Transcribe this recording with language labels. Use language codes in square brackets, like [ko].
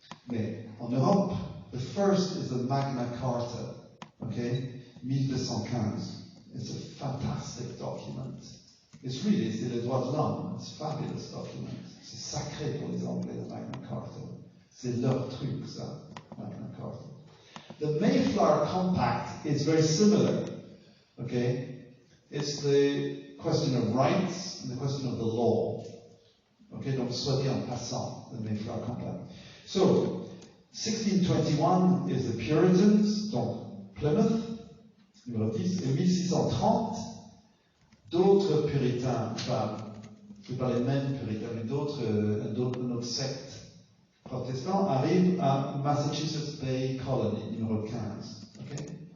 [fr] Mais en Europe, [en] the first is the Magna Carta, okay, 1215. It's a fantastic document. It's really, [fr] c'est les droits de l'homme. [en] It's a fabulous document. [fr] C'est sacré pour les Anglais, [en] the Magna Carta. [fr] C'est leur truc, ça, Magna Carta. [en] The Mayflower Compact is very similar, okay? It's the question of rights and the question of the law. [fr] Okay, donc soit dit en passant, the Mayflower Compact. [en] So, 1621 is the Puritans, [fr] donc Plymouth, numéro 10, et 1630, d'autres puritains, enfin, c'est pas les mêmes puritains, mais d'autres, notre secte protestant arrivent à Massachusetts Bay Colony, numéro 15. [en] Okay?